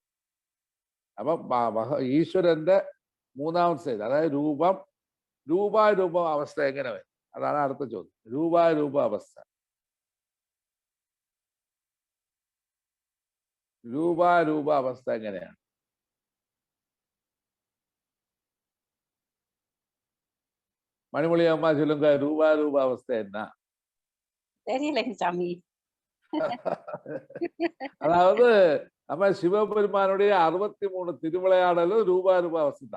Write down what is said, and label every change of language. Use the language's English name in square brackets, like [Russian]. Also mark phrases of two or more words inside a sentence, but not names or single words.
[Malayalam] അപ്പൊ ഈശ്വരന്റെ മൂന്നാമത്തെ സ്റ്റേജ്, അതായത് രൂപാരൂപ അവസ്ഥ എങ്ങനെ വരും? അതാണ് അടുത്ത ചോദ്യം. രൂപാരൂപ അവസ്ഥ. രൂപാരൂപ അവസ്ഥ എങ്ങനെയാണ്? [Tamil] மணிமொழி அம்மா சொல்லுங்க, ரூபா அவஸ்தை என்ன? தெரியலைங்க சாமி. அதாவது நம்ம சிவபெருமானுடைய 63 திருவிளையாடலும் ரூபா அவஸ்தை தான்.